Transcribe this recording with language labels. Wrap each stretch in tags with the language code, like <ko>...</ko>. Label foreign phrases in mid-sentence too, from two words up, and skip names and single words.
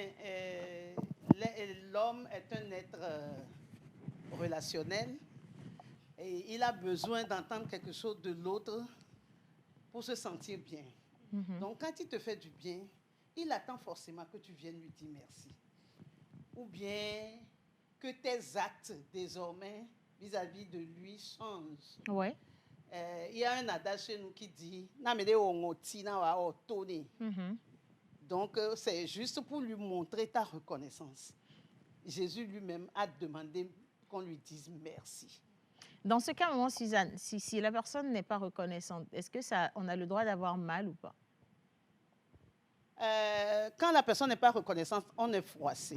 <fr>L'homme est un être relationnel et il a besoin d'entendre quelque chose de l'autre pour se sentir bien. Donc, quand il te fait du bien, il attend forcément que tu viennes lui dire merci. Ou bien que tes actes, désormais, vis-à-vis de lui changent. Ouais. Il y a un adage chez nous qui dit «</fr> <ee>Namede ongoti na wa otone ».</ee> <fr>Donc, c'est juste pour lui montrer ta reconnaissance. Jésus lui-même a demandé qu'on lui dise merci. Dans ce cas, Maman Suzanne, si la personne n'est pas reconnaissante, est-ce que on a le droit d'avoir mal ou pas? Quand la personne n'est pas reconnaissante, on est froissé.</fr>